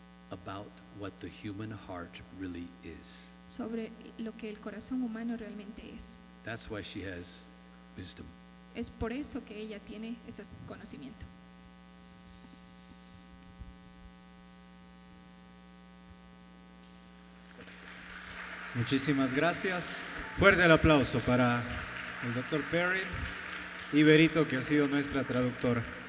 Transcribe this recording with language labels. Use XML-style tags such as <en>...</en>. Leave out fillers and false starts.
<en>about what the human heart really is.</en> <es>sobre lo que el corazón humano realmente es.</es> <en>That's why she has wisdom.</en> <es>Es por eso que ella tiene ese conocimiento. Muchísimas gracias. Fuerte el aplauso para el doctor Perrin y Berito, que ha sido nuestra traductora.</es>